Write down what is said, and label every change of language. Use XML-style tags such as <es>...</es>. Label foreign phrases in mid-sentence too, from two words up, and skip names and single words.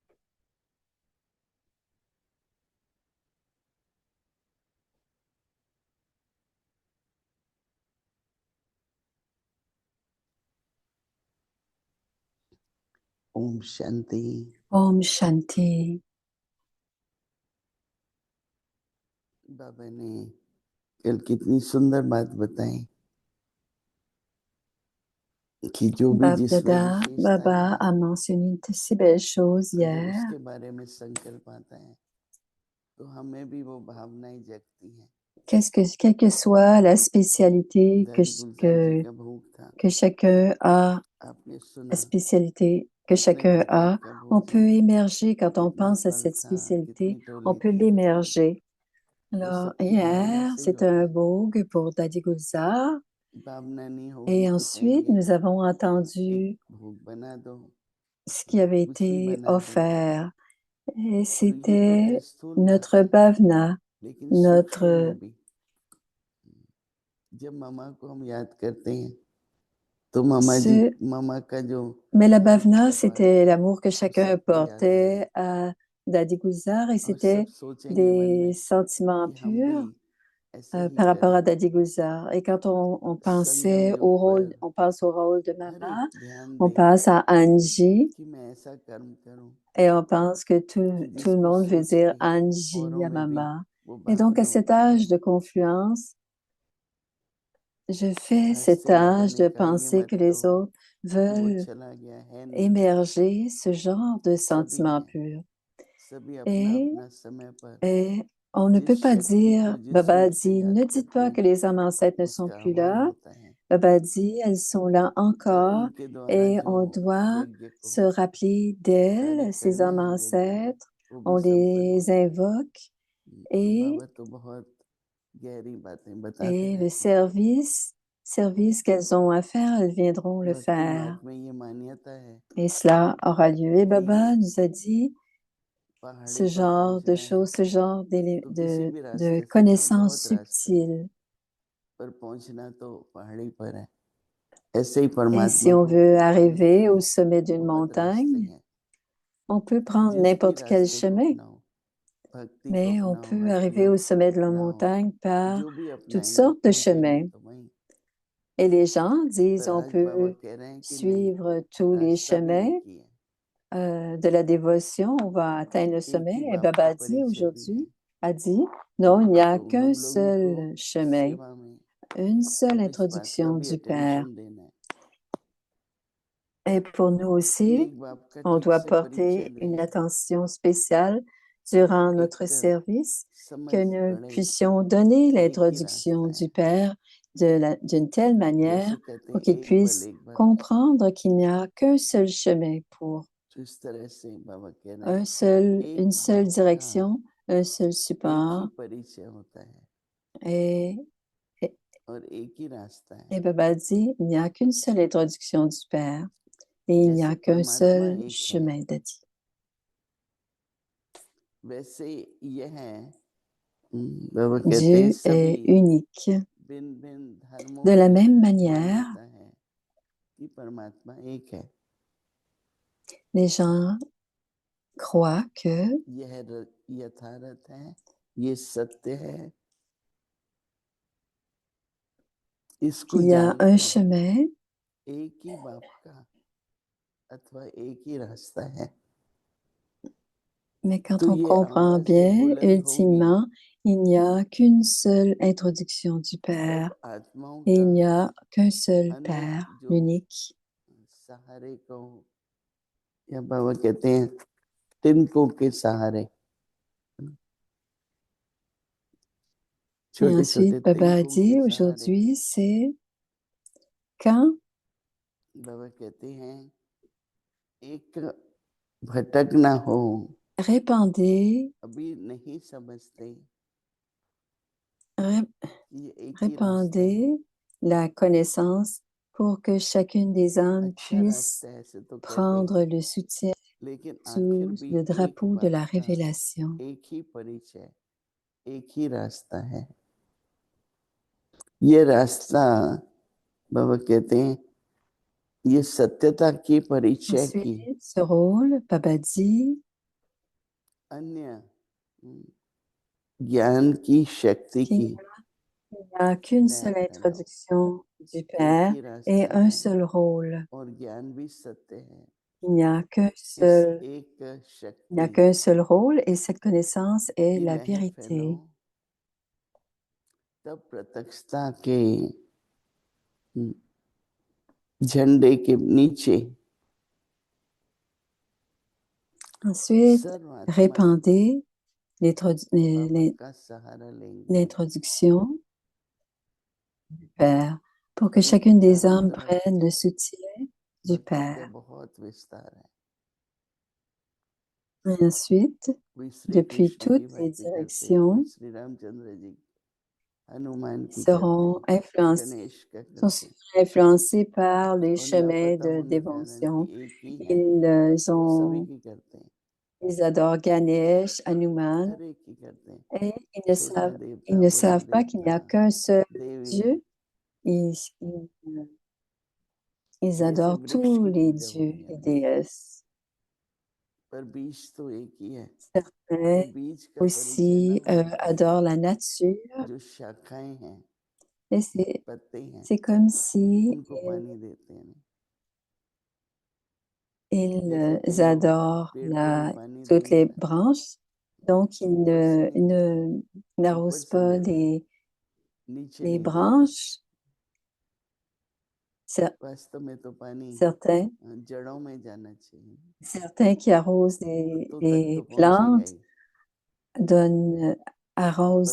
<hi>Om Shanti. Om Shanti. बाबा ने कल कितनी सुंदर बात बताई कि जो भी जिसमें</hi> <fr>Baba a mentionné de si belles choses hier.</fr> <hi>उसके बारे में संकल्प आता है तो हमें भी वो भावनाएं जगती हैं.</hi> <fr>Quelle que soit la spécialité que chacun a, on peut émerger quand on pense à cette spécialité, on peut l'émerger. Alors, hier, c'était un vogue pour Dadi Gulzar. Et ensuite, nous avons entendu ce qui avait été offert. Et c'était notre bhavna, notre...</fr> <hi>जब मामा को हम याद करते हैं तो मामा जी</hi> <fr>Ce-</fr> <hi>मामा का जो</hi> <fr>Mais la bhavna, c'était l'amour que chacun portait à Dadi Gulzar et</fr> <hi>और</hi> <fr>c'était</fr> <hi>सब सोचेंगे मन</hi> <fr>des</fr> <hi>में</hi> <fr>sentiments</fr> <hi>कि हम भी</hi> <fr>purs</fr> <hi>ऐसे ही</hi> <fr>par rapport</fr> <hi>करें।</hi> <fr>à Dadi Gulzar. Et quand on pensait</fr> <hi>संयम योग</hi> <fr>au rôle,</fr> <hi>पर</hi> <fr>on pense au rôle de</fr> <hi>हर</hi> <fr>maman,</fr> <hi>एक ध्यान</hi> <fr>on</fr> <hi>दें</hi> <fr>pense à Angie</fr> <hi>कि मैं ऐसा कर्म करूं</hi> <fr>et on pense que</fr> <hi>कि</hi> <fr>tout le</fr> <hi>जिसको</hi> <fr>monde veut</fr> <hi>सोच</hi> <fr>dire</fr> <hi>के</hi> <fr>Angie</fr> <hi>औरों</hi> <fr>à</fr> <hi>में भी</hi> <fr>maman.</fr> <hi>वो</hi> <fr>Et donc, à</fr> <hi>भावना</hi> <fr>cet</fr> <hi>उत्पन्न</hi> <fr>âge de</fr> <hi>हो।</hi> <fr>confluence, je fais</fr> <hi>आज</hi> <fr>cet</fr> <hi>से बाबा</hi> <fr>âge</fr> <hi>ने</hi> <fr>de</fr> <hi>कहा ये</hi> <fr>penser</fr> <hi>मत</hi> <fr>que les</fr> <hi>कहो</hi> <fr>autres</fr> <hi>कि वो</hi> <fr>veulent</fr> <hi>चला गया है नहीं,</hi> <fr>émerger ce genre de</fr> <hi>सभी</hi> <fr>sentiments</fr> <hi>हैं,</hi> <fr>purs.</fr> <hi>सभी अपना</hi> <fr>Et,</fr> <hi>अपना समय पर</hi> <fr>et on ne</fr> <hi>जिस</hi> <fr>peut pas</fr> <hi>शक्ति</hi> <fr>dire,</fr> <hi>को जिस</hi> <fr>Baba</fr> <hi>रूप से</hi> <fr>dit,</fr> <hi>याद</hi> <fr>ne dites</fr> <hi>करते</hi> <fr>pas</fr> <hi>हैं</hi> <fr>que les âmes ancêtres ne sont</fr> <hi>उसका</hi> <fr>plus</fr> <hi>आह्वान</hi> <fr>là.</fr> <hi>होता है।</hi> <fr>Baba dit, elles sont là</fr> <hi>चाहे</hi> <fr>encore</fr> <hi>उनके द्वारा</hi> <fr>et</fr> <hi>जो</hi> <fr>on doit</fr> <hi>यज्ञ को</hi> <fr>se rappeler</fr> <hi>कार्य</hi> <fr>d'elles, ces</fr> <hi>करने</hi> <fr>âmes</fr> <hi>हैं यज्ञ में</hi> <fr>ancêtres,</fr> <hi>वो भी</hi> <fr>on</fr> <hi>संपन्न</hi> <fr>les</fr> <hi>होता है।</hi> <fr>invoque et,</fr> <hi>बाबा तो बहुत गहरी बातें बताते</hi> <fr>et le</fr> <hi>रहते हैं।</hi> <fr>service qu'elles ont à faire, elles viendront le</fr> <hi>भक्ति</hi> <fr>faire.</fr> <hi>मार्ग में ये मान्यता है</hi> <fr>Et cela aura lieu. Et Baba nous a dit</fr> <hi>पहाड़ी</hi> <fr>ce</fr> <hi>पर</hi> <fr>genre de</fr> <hi>पहुंचना है</hi> <fr>choses, ce genre</fr> <hi>तो किसी भी</hi> <fr>de</fr> <hi>रास्ते से</hi> <fr>connaissances</fr> <hi>बहुत रास्ते हैं,</hi> <fr>subtiles.</fr> <hi>पर पहुंचना तो पहाड़ी पर है। ऐसे ही</hi> <fr>Et</fr> <hi>परमात्मा</hi> <fr>si on</fr> <hi>को</hi> <fr>veut</fr> <hi>पाने के</hi> <fr>arriver au</fr> <hi>लिए</hi> <fr>sommet d'une</fr> <hi>बहुत रास्ते</hi> <fr>montagne,</fr> <hi>हैं।</hi> <fr>on peut prendre</fr> <hi>जिस भी</hi> <fr>n'importe quel</fr> <hi>रास्ते को</hi> <fr>chemin,</fr> <hi>अपनाओ, भक्ति को</hi> <fr>mais on</fr> <hi>अपनाओ,</hi> <fr>peut</fr> <hi>हठ</hi> <fr>arriver au</fr> <hi>योग को</hi> <fr>sommet de la</fr> <hi>अपनाओ,</hi> <fr>montagne par</fr> <hi>जो भी</hi> <fr>toutes</fr> <hi>अपनाएंगे</hi> <fr>sortes de</fr> <hi>पहुंचेंगे</hi> <fr>chemins.</fr> <hi>तो वहीं।</hi> <fr>Et les gens disent</fr> <hi>पर</hi> <fr>on</fr> <hi>आज बाबा</hi> <fr>peut</fr> <hi>कह रहे हैं कि नहीं,</hi> <fr>suivre tous les</fr> <hi>रास्ता भी</hi> <fr>chemins</fr> <hi>एक ही है,</hi> <fr>de la dévotion, on va atteindre le</fr> <hi>एक</hi> <fr>sommet.</fr> <hi>ही</hi> <fr>Et</fr> <hi>बाप</hi> <fr>Baba</fr> <hi>का</hi> <fr>a dit</fr> <hi>परिचय भी है।</hi> <fr>aujourd'hui, a dit, non, il n'y a</fr> <hi>तो</hi> <fr>qu'un</fr> <hi>हम लोगों को</hi> <fr>seul chemin,</fr> <hi>सेवा में</hi> <fr>une seule</fr> <hi>अब इस बात का</hi> <fr>introduction</fr> <hi>भी</hi> <fr>du Père.</fr> <hi>अटेंशन देना है</hi> <fr>Et pour nous</fr> <hi>कि</hi> <fr>aussi,</fr> <hi>एक बाप का</hi> <fr>on</fr> <hi>ठीक</hi> <fr>doit</fr> <hi>से परिचय</hi> <fr>porter une</fr> <hi>दें,</hi> <fr>attention spéciale durant notre</fr> <hi>एक</hi> <fr>service,</fr> <hi>समझ</hi> <fr>que nous</fr> <hi>पड़े</hi> <fr>puissions donner</fr> <hi>कि एक ही</hi> <fr>l'introduction</fr> <hi>रास्ता है।</hi> <fr>du Père d'une telle manière</fr> <hi>जैसे कहते</hi> <fr>pour</fr> <hi>हैं</hi> <fr>qu'il</fr> <hi>एक बल</hi> <fr>puisse</fr> <hi>एक बल,</hi> <fr>comprendre qu'il n'y a qu'un seul chemin pour</fr> <hi>तो इस तरह से बाबा कह रहे हैं</hi> <fr>une</fr> <hi>एक</hi> <fr>seule</fr> <hi>बाप का</hi> <fr>direction, un seul</fr> <hi>एक ही</hi> <fr>support.</fr> <hi>परिचय होता है</hi> <fr>Et, et,</fr> <hi>और एक ही रास्ता है।</hi> <fr>et Baba dit, il n'y a qu'une seule introduction du Père et il n'y a</fr> <hi>जैसे</hi> <fr>qu'un</fr> <hi>परमात्मा</hi> <fr>seul</fr> <hi>एक है,</hi> <fr>chemin de Dieu.</fr> <hi>वैसे यह है बाबा कहते हैं</hi> <fr>Dieu</fr> <hi>सभी</hi> <fr>est unique.</fr> <hi>भिन्न भिन्न धर्मों</hi> <fr>De la</fr> <hi>में</hi> <fr>même manière,</fr> <hi>मान्यता है कि परमात्मा एक है।</hi> <fr>les gens croient que</fr> <hi>यह यथार्थ है, ये सत्य है, इसको</hi> <fr>qu'il y a un</fr> <hi>जानकर</hi> <fr>chemin,</fr> <hi>एक ही बाप का अथवा एक ही रास्ता है।</hi> <fr>mais quand</fr> <hi>तो</hi> <fr>on</fr> <hi>ये</hi> <fr>comprend</fr> <hi>आवाज जब</hi> <fr>bien,</fr> <hi>बुलंद होगी</hi> <fr>ultimement, il n'y a qu'une seule introduction du Père</fr> <hi>तब आत्माओं</hi> <fr>et il n'y</fr> <hi>का</hi> <fr>a qu'un seul</fr> <hi>अन्य</hi> <fr>Père,</fr> <hi>जो</hi> <fr>l'unique.</fr> <hi>सहारे को या बाबा कहते हैं तिनकों के सहारे,</hi> <fr>Et</fr> <hi>छोटे छोटे</hi> <fr>ensuite, Baba a</fr> <hi>तिनकों के</hi> <fr>dit,</fr> <hi>सहारे</hi> <fr>aujourd'hui, c'est quand</fr> <hi>बाबा कहते हैं एक भटक ना हो,</hi> <fr>répandez,</fr> <hi>अभी नहीं समझते</hi> <fr>ré-</fr> <hi>कि ये एक ही रास्ता है,</hi> <fr>répandez la connaissance pour que chacune des âmes</fr> <hi>अच्छा</hi> <fr>puisse</fr> <hi>रास्ता है ऐसे तो कहते</hi> <fr>prendre</fr> <hi>हैं,</hi> <fr>le soutien</fr> <hi>लेकिन आखिर</hi> <fr>sous</fr> <hi>भी</hi> <fr>le</fr> <hi>एक</hi> <fr>drapeau de</fr> <hi>बाप</hi> <fr>la</fr> <hi>का</hi> <fr>révélation.</fr> <hi>एक ही परिचय, एक ही रास्ता है। ये रास्ता बाबा कहते हैं ये सत्यता की परिचय की</hi> <fr>Ensuite, ce rôle, Baba dit,</fr> <hi>अन्य ज्ञान की शक्ति</hi> <fr>qu'il</fr> <hi>की</hi> <fr>n'y a qu'une</fr> <hi>लय</hi> <fr>seule</fr> <hi>फैलाओ,</hi> <fr>introduction du</fr> <hi>एक</hi> <fr>Père</fr> <hi>ही</hi> <fr>et</fr> <hi>रास्ता</hi> <fr>un</fr> <hi>है</hi> <fr>seul rôle.</fr> <hi>और ज्ञान भी सत्य है।</hi> <fr>Il n'y a qu'un</fr> <hi>इस</hi> <fr>seul,</fr> <hi>एक</hi> <fr>il n'y a</fr> <hi>शक्ति</hi> <fr>qu'un seul rôle et cette connaissance est</fr> <hi>की</hi> <fr>la</fr> <hi>लहर</hi> <fr>vérité.</fr> <hi>फैलाओ, तब प्रत्यक्षता के झंडे के नीचे</hi> <fr>Ensuite,</fr> <hi>सर्वात्मा</hi> <fr>répandez</fr> <hi>बाबा का सहारा लेंगे,</hi> <fr>l'introduction du Père pour que</fr> <hi>क्योंकि</hi> <fr>chacune des</fr> <hi>चारों</hi> <fr>âmes</fr> <hi>तरफ</hi> <fr>prenne le soutien du</fr> <hi>भक्ति का</hi> <fr>Père.</fr> <hi>बहुत विस्तार है।</hi> <fr>Et ensuite,</fr> <hi>कोई श्री</hi> <fr>depuis</fr> <hi>कृष्ण की</hi> <fr>toutes les</fr> <hi>भक्ति करते हैं, कोई</hi> <fr>directions,</fr> <hi>श्री रामचंद्र जी, हनुमान की</hi> <fr>seront</fr> <hi>करते हैं,</hi> <fr>influencés,</fr> <hi>गणेश का</hi> <fr>sont</fr> <hi>करते हैं,</hi> <fr>influencés par les</fr> <hi>और</hi> <fr>chemins</fr> <hi>लापता</hi> <fr>de</fr> <hi>होने के कारण</hi> <fr>dévotion.</fr> <hi>कि एक ही है,</hi> <fr>Ils</fr> <hi>वो सभी</hi> <fr>ont,</fr> <hi>की करते हैं,</hi> <fr>ils adorent Ganesh, Hanuman,</fr> <hi>हर एक की करते हैं,</hi> <fr>et</fr> <hi>छोटा</hi> <fr>ils</fr> <hi>देवता,</hi> <fr>ne</fr> <hi>बड़ा</hi> <fr>savent pas qu'il n'y a</fr> <hi>देवता,</hi> <fr>qu'un seul</fr> <hi>देवी,</hi> <fr>Dieu. Ils- Ils adorent</fr> <hi>वृक्ष</hi> <fr>tous</fr> <hi>की</hi> <fr>les</fr> <hi>पूजा</hi> <fr>dieux</fr> <hi>होनी</hi> <fr>et</fr> <hi>है,</hi> <fr>déesses.</fr> <hi>पर बीज तो एक ही है।</hi> <fr>Certains</fr> <hi>तो बीज का परिचय न</hi> <fr>aussi</fr> <hi>होने पर</hi> <fr>adorent la nature.</fr> <hi>जो शाखाएं हैं,</hi> <fr>Et</fr> <hi>पत्ते हैं,</hi> <fr>c'est comme si</fr> <hi>उनको पानी देते हैं। जैसे</hi> <fr>ils</fr> <hi>कई लोग</hi> <fr>adorent</fr> <hi>पेड़ को भी पानी</hi> <fr>toutes</fr> <hi>देंगे</hi> <fr>les</fr> <hi>ना,</hi> <fr>branches. Donc,</fr> <hi>तो ऊपर से नहीं, ऊपर</hi> <fr>n'arrosent</fr> <hi>से</hi> <fr>pas</fr> <hi>देते हैं, नीचे</hi> <fr>les</fr> <hi>नहीं देते।</hi> <fr>branches.</fr> <hi>वास्तव में तो पानी</hi> <fr>Certains,</fr> <hi>जड़ों में जाना चाहिए,</hi> <fr>certains qui arrosent</fr> <hi>पत्तों तक</hi> <fr>les</fr> <hi>तो पहुंचेगा</hi> <fr>plantes</fr> <hi>ही।</hi> <fr>arrosent</fr>